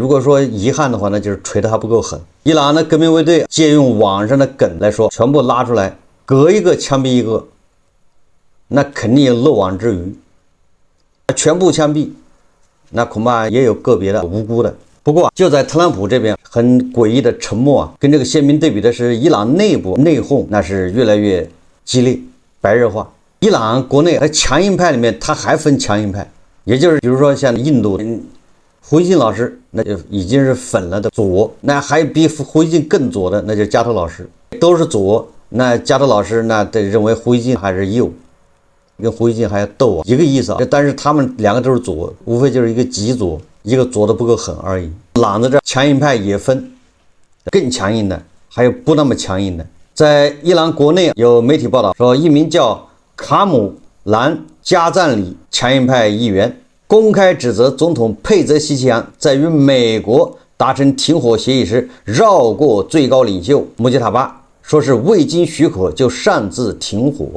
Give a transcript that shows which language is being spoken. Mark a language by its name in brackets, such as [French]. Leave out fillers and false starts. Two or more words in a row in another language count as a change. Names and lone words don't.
[Chinese] 如果說遺憾的話，那就是錘的還不夠狠。伊朗的革命衛隊借用網上的梗來說，全部拉出來，隔一個槍毙一個，那肯定有漏网之魚。全部槍毙，那恐怕也有個別的無辜的。不過就在特朗普這邊很詭異的沉默啊，跟這個鮮明對比的是伊朗內部內訌，那是越來越激烈白熱化。伊朗國內強硬派裡面，它還分強硬派，也就是比如說像印度胡锡進老師，那就已經是粉了的左，那還比胡锡进更左的，那就是加头老師，都是左。那加头老師那得認為胡锡進還是右。跟胡锡進還要鬥啊，一個意思啊，但是他們兩個都是左，無非就是一個極左，一個左的不夠狠而已。朗子這強硬派也分，更強硬的，還有不那麼強硬的。在伊朗國內有媒體報道說，一名叫卡姆蘭加贊里強硬派議員公開指責總統佩澤西奇揚在與美國達成停火協議時繞過最高領袖穆吉塔巴，說是未經許可就擅自停火。